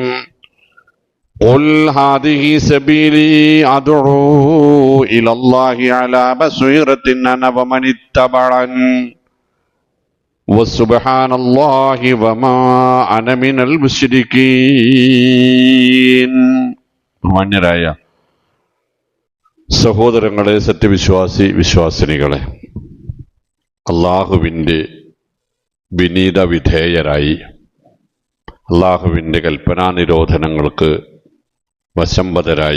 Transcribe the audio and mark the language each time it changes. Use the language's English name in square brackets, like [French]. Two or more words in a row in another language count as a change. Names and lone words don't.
[Arabic] قل هذه سبيلي أدعو إلى الله على بصيرة أنا ومن اتبعني وسبحان الله وما أنا من المشركين. [Malayalam] മാന്യരായ സഹോദരങ്ങളെ, വിശ്വാസിനികളെ, അള്ളാഹുവിൻ്റെ വിനീത വിധേയരായി അള്ളാഹുവിൻ്റെ കൽപ്പനാനിരോധനങ്ങൾക്ക് വശംവദരായി